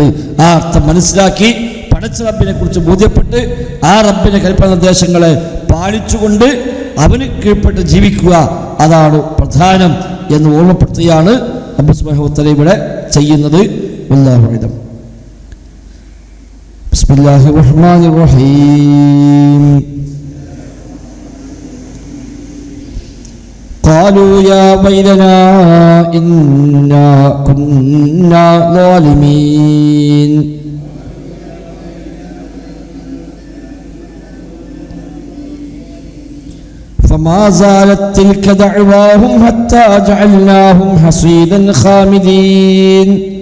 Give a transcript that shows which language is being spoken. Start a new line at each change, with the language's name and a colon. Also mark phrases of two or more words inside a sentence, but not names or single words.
Malayalam: ആ അർത്ഥം മനസ്സിലാക്കി പടച്ച റബ്ബിനെ കുറിച്ച് ബോധ്യപ്പെട്ട് ആ റബ്ബിന്റെ കൽപ്പന നിർദ്ദേശങ്ങളെ പാലിച്ചുകൊണ്ട് അവന് കീഴ്പ്പെട്ട് ജീവിക്കുക, അതാണ് പ്രധാനം എന്ന് ഓർമ്മപ്പെടുത്തുകയാണ് റബ്ബ്
Arabic: سبحانه وتعالى
Malayalam: ഇവിടെ ചെയ്യുന്നത്.
Arabic: والله أعلم. بسم الله الرحمن الرحيم. قالوا يا ويلنا إنا كنا ظالمين فما زالت تلك دعواهم حتى جعلناهم حصيدا خامدين